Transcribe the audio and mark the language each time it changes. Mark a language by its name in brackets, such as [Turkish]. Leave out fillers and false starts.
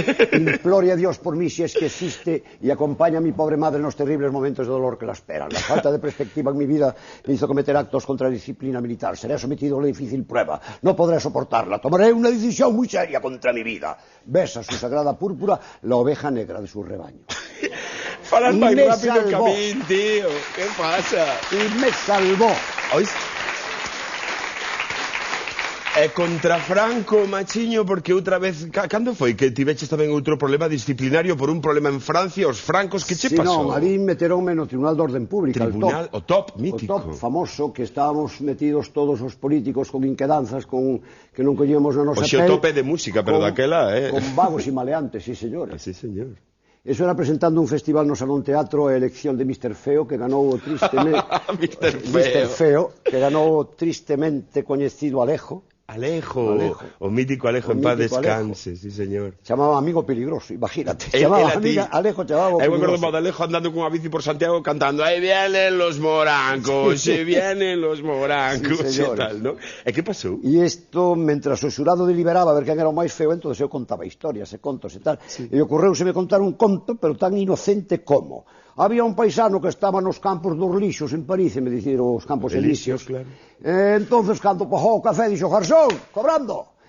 [Spanish] Implore a Dios por mí si es que existe y acompaña a mi pobre madre en los terribles momentos de dolor que la esperan. La falta de perspectiva en mi vida me hizo cometer actos contra la disciplina militar. Seré sometido a una difícil prueba. No podré soportarla. Tomaré una decisión muy seria contra mi vida. Besa su sagrada púrpura la oveja negra de su rebaño. [Galician] Falas máis rápido que a min, tío. Que pasa? [Spanish] Y me salvó. [Galician] Ois? E contra Franco, machiño, porque outra vez... Cando foi que tiveches tamén outro problema disciplinario por un problema en Francia, os francos, que che pasou? Non, ali meteronme no Tribunal de Orden Pública, o top mítico. O top famoso, que estábamos metidos todos os políticos con inquedanzas, con que non collíamos na nosa pel. O tope de música, pero daquela, Con vagos e maleantes, sí, señor. Sí, señor. Eso era presentando un festival no Salón Teatro a elección de Mr. Feo, que ganou tristemente... Mr. Feo, que ganou tristemente coñecido Alejo. Alejo, o mítico Alejo, en paz descanse, sí, señor. Chamaba amigo peligroso, imagínate. Chamaba Alejo, chamaba peligroso. Eu me acordo de Alejo andando cunha bici por Santiago cantando: aí [Spanish] vienen los morancos, sí, [Galician] vienen los morancos, sí, e tal, ¿no? E que pasou? E isto, mentras o xurado deliberaba a ver quen era o máis feo, entonces eu contaba historias e contos e tal. Sí. E ocorreuseme contar un conto, pero tan inocente como... Había un paisano que estaba nos campos dos lixos en París, me dicir, os campos elíseos. Claro. Entonces, cando pagou o café, dixo: Garzón, cobrando.